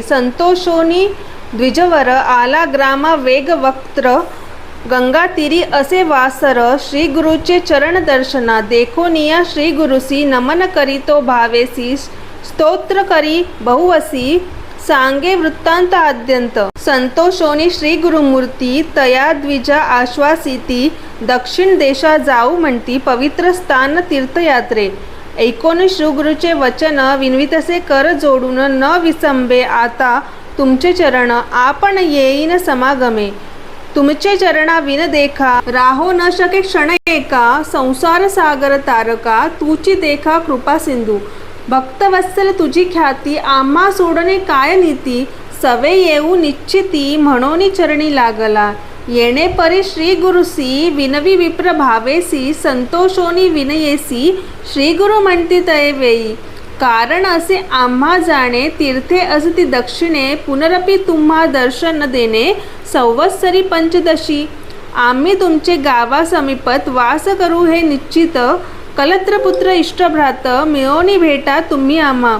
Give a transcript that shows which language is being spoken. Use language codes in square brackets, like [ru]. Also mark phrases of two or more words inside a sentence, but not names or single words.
[mr] संतोषोनी द्विजवर आला ग्रामा वेग वक्त्र. गंगा तीरी असे वासर. श्री गुरुचे चरण दर्शना देखोनिया. श्री गुरुसी नमन करीतो भावेसी. स्तोत्र करी बहुवसी सांगे वृत्तांत आद्यंत. संतोषोनी श्री गुरुमूर्ती तया द्विजा आश्वासिती. दक्षिण देशा जाऊ म्हणती पवित्र स्थान तीर्थयात्रे. ऐकोनी श्री गुरुचे वचन विनवितसे कर जोडून. न विसंबे आता तुमचे चरण आपण येईन समागमे. तुमचे चरणा विन देखा राहो न शके क्षण एका. संसार सागर तारका तुची देखा कृपा सिंधू. भक्तवत्सल तुझी ख्याती आम्हा सोडणे काय नीती. सवे येऊ निश्चिती म्हणोनी चरणी लागला. येणे परी श्री गुरुसी विनवी विप्र भावेसी. संतोषोनी विनयेसी श्री गुरु म्हणती तये वेळी. कारण असे आम्हा जाणे तीर्थे असती दक्षिणे. पुनरपि तुम्हा दर्शन देणे संवत्सरी पंचदशी. आम्ही तुमचे गावा समीपत वास करू हे निश्चित. कलत्रपुत्र इष्टभ्रात मिळोनी भेटा तुम्ही आम्हा.